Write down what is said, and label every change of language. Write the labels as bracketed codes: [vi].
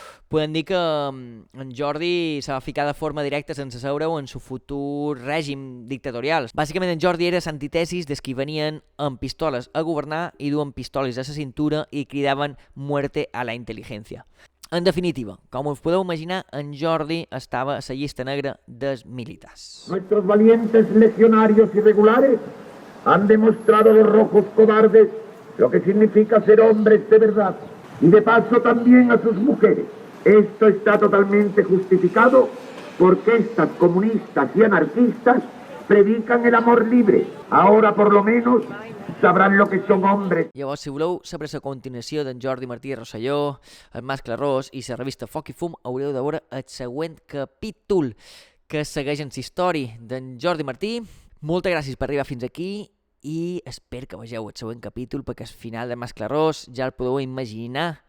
[ca] Podem dir que en Jordi se va ficar de forma directa sense seure-ho en su futur règim dictatorial. Bàsicament en Jordi era l'antitesis dels que venien amb pistoles a governar i duen pistoles a la cintura i cridaven [es] muerte a la inteligencia. [ca] En definitiva, com us podeu imaginar, en Jordi estava a la llista negra dels militars. [es] Nuestros valientes legionarios irregulares han demostrado a los rojos cobardes lo que significa ser hombres de verdad y de paso también a sus mujeres. Esto está totalmente justificado porque estas comunistas y anarquistas predican el amor libre. Ahora por lo menos sabrán lo que son hombres. [ca] Llavors, si voleu saber la continuació d'en Jordi Martí Rosselló, el Mascle Ros i la revista Foc i Fum, haureu de veure el següent capítol que segueix en la història d'en Jordi Martí. Moltes gràcies per arribar fins aquí i espero que vegeu el següent capítol perquè el final de Mascle Ros ja el podeu imaginar.